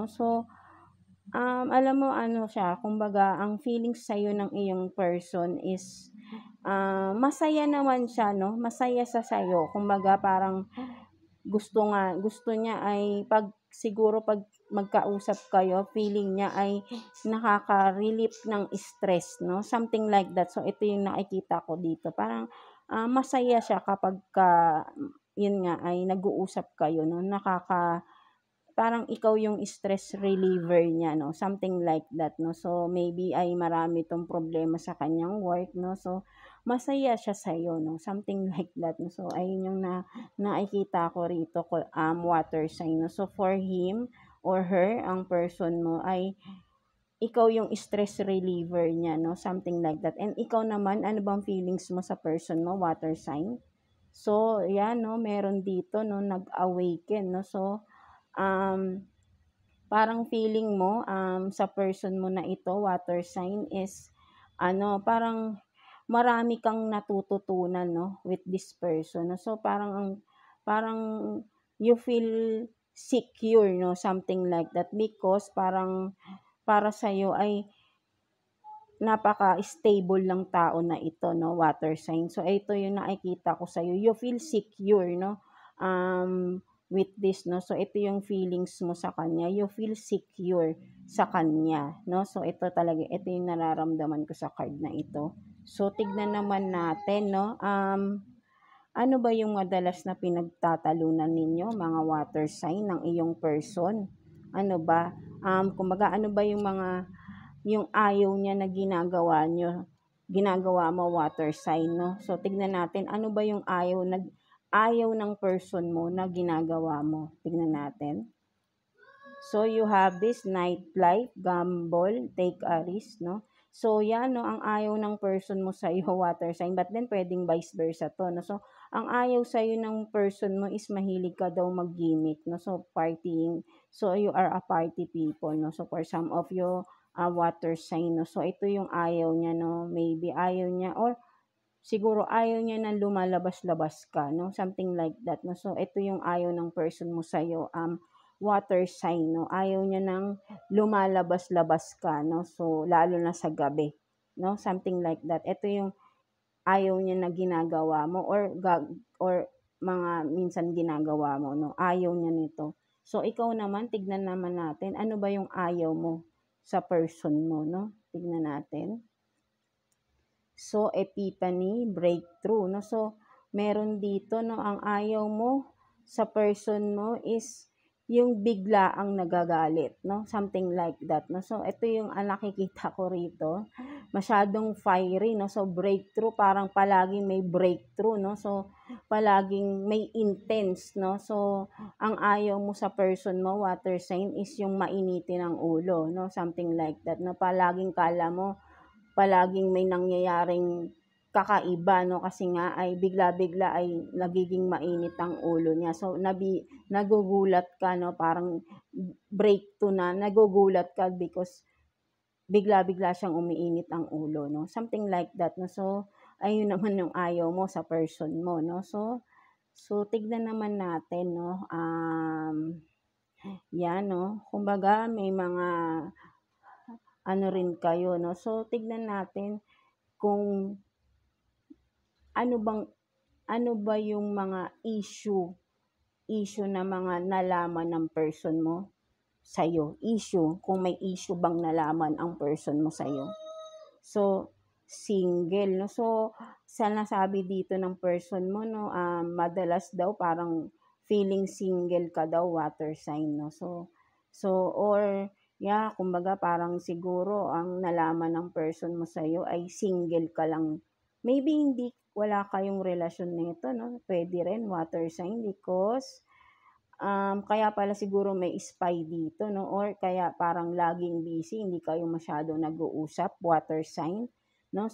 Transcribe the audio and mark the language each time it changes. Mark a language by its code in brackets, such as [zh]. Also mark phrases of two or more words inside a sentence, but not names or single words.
[tl] So, alam mo ano siya, kumbaga ang feelings sa'yo ng iyong person is, masaya naman siya, no? Masaya sa sa'yo. Kumbaga parang gusto niya ay siguro pag magkausap kayo, feeling niya ay nakaka-relieve ng stress, no? [en] Something like that. [tl] So, ito yung nakikita ko dito. Parang, masaya siya kapagka, yun nga, ay nag-uusap kayo, no? Parang ikaw yung [en] stress reliever [tl] niya, no? [en] Something like that, no? So, maybe [tl] ay marami tong problema sa kanyang work, no? So, masaya siya sa'yo, [en] no? Something like that, no? [tl] So, ayun yung nakikita ko rito, [en] water sign, no? So, for him or her, [tl] ang person mo ay ikaw yung [en] stress reliever [tl] niya, [en] no? Something like that. [tl] And ikaw naman, ano bang feelings mo sa person mo, [en] water sign? [tl] So, yan, no? Meron dito, no? Nag-awaken, no? So, um, parang feeling mo, sa person mo na ito, [en] water sign, [tl] is parang marami kang natututunan, [en] no, with this person. [tl] No? So, parang [en] you feel secure, [tl] no, [en] something like that, because [tl] parang para sa'yo ay napaka-stable ng tao na ito, no, [en] water sign. [tl] So, ito yung nakikita ko sa'yo. [en] You feel secure, no, with this, no. [tl] So, ito yung feelings mo sa kanya. [en] You feel secure [tl] sa kanya, no. So, ito talaga, ito yung nararamdaman ko sa card na ito. So, tignan naman natin, no. Ano ba yung madalas na pinagtatalunan ninyo, mga [en] water sign, [tl] ng iyong person? Ano ba? Kumbaga, ano ba yung ayaw niya na ginagawa mo, [en] water sign, [tl] no? So, tignan natin, ano ba yung ayaw ng person mo na ginagawa mo? Tignan natin. [en] So, you have this nightlife, gamble, take a risk, no? [tl] So, yan, no, ang ayaw ng person mo sa iyo, [en] water sign, but then pwedeng vice versa to, no? [tl] So, ang ayaw sa iyo ng person mo is mahilig ka daw mag-gimmick, no? [en] So, partying. So, you are a party people, no? So, for some of you, water sign, no? [tl] So, ito yung ayaw niya, no? Maybe ayaw niya, or siguro ayaw niya na lumalabas-labas ka, no? [en] Something like that, no? [tl] So, ito yung ayaw ng person mo sa'yo, [en] water sign, [tl] no? Ayaw niya nang lumalabas-labas ka, no? So, lalo na sa gabi, [en] no? Something like that. [tl] Ito yung ayaw niya na ginagawa mo, or mga minsan ginagawa mo, no? Ayaw niya nito. So, ikaw naman, tignan naman natin, ano ba yung ayaw mo sa person mo, no? Tignan natin. [en] So, epiphany, breakthrough, no? [tl] So, meron dito, no, ang ayaw mo sa person mo is yung bigla ang nagagalit, no? [en] Something like that, no? [tl] So, ito yung nakikita ko rito. Masyadong fiery, no? So, breakthrough, parang palaging may breakthrough, no? So, palaging may intense, no? So, ang ayaw mo sa person mo, [en] water sign, [tl] is yung mainitin ang ulo, no? [en] Something like that, no? [tl] Palaging kala mo palaging may nangyayaring kakaiba, no, kasi nga ay bigla-bigla ay nagiging mainit ang ulo niya. So, nagugulat ka, no, parang break to na, nagugulat ka because bigla-bigla siyang umiinit ang ulo, [en] no, something like that, no. [tl] So, ayun naman yung ayaw mo sa person mo, no. So tignan naman natin, no, yan, no, kumbaga may mga ano rin kayo, no. So, tignan natin kung ano ba yung mga issue na mga nalaman ng person mo sa'yo. Issue, kung may issue bang nalaman ang person mo sa'yo. [en] So, single, no? [tl] So, sa nasabi dito ng person mo, no, madalas daw parang feeling single ka daw, [en] water sign, no? Or, yeah, [tl] kumbaga parang siguro ang nalaman ng person mo sa'yo ay single ka lang. Maybe wala kayong relasyon nito, no? Pwede rin, [en] water sign, [tl] because kaya pala siguro may spy dito, no? Or kaya parang laging busy, hindi kayo masyadong nag-uusap, [en] water sign, [tl] no?